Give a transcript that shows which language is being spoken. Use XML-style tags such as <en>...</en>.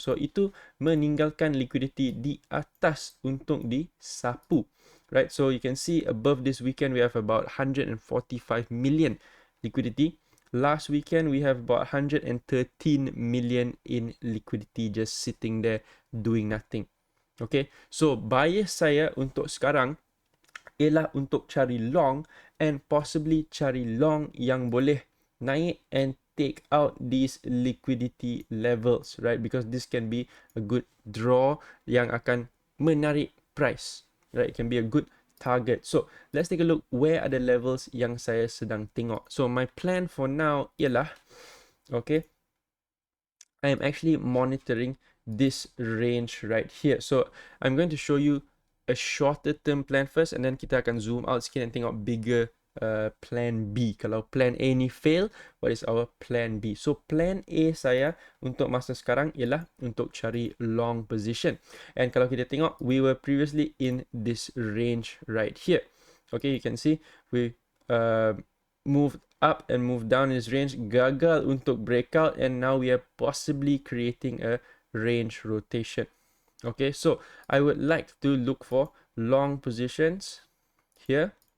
<ms>So, itu meninggalkan liquidity di atas untuk disapu.</ms> <en>Right, so you can see above this weekend, we have about 145 million liquidity. Last weekend, we have about 113 million in liquidity just sitting there doing nothing.</en> <ms>Okay, so bias saya untuk sekarang ialah untuk cari long</ms> <en>and possibly</en> <ms>cari long yang boleh naik</ms> <en>and take out these liquidity levels,</en> <ms>right?</ms> <en>Because this can be a good draw</en> <ms>yang akan menarik</ms> <en>price, right? It can be a good target. So let's take a look where are the levels</en> <ms>yang saya sedang tengok.</ms> <en>So my plan for now ialah, okay, I am actually monitoring this range right here. So I'm going to show you a shorter term plan first, and then</en> <ms>kita akan</ms> <en>zoom out sikit</en> <ms>and tengok</ms> <en>bigger plan B.</en> <ms>Kalau</ms> <en>plan A ni fail, what is our plan B?</en> <ms>So plan A saya untuk masa sekarang ialah untuk cari long position.</ms> <en>And</en> <ms>kalau kita tengok,</ms> <en>we were previously in this range right here. Okay, you can see we moved up and moved down in this range,</en> <ms>gagal untuk</ms> <en>breakout, and now we are possibly creating a range rotation. Okay, so I would like to look for long positions here.</en>